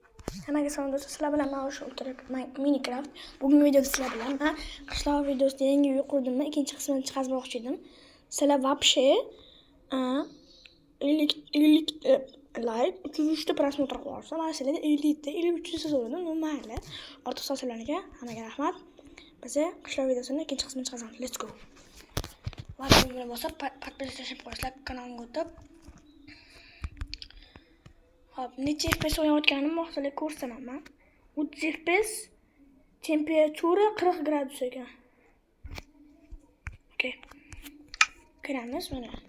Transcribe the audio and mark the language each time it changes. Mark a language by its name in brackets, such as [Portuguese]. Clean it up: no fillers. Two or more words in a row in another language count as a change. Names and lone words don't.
[Uzbek] Hammaga salom do'stlar, sizlar bilan men shu Minecraft. Bugungi videoda sizlar bilan men qishloq videosida yangi uy qurdimmi, ikkinchi qismini chiqarmoqchi edim. Sizlar вообще 50 like, 303 ta prosmotr qo'ysa, mana sizlarga 50 ta, 53 ta so'radim, mayli. Ortiq sovchilarga hammaga rahmat. Biz qishloq videosining ikkinchi qismini chiqaramiz. [English] Let's go. [Uzbek] Like bosib, podpисывайтесь qo'yinglar kanalimga o'tib. Hop, necha FPS o'ynayotganimni sizlarga ko'rsataman. 30 FPS, temperatura 40 gradus ekan. Okay. Kiramiz mana.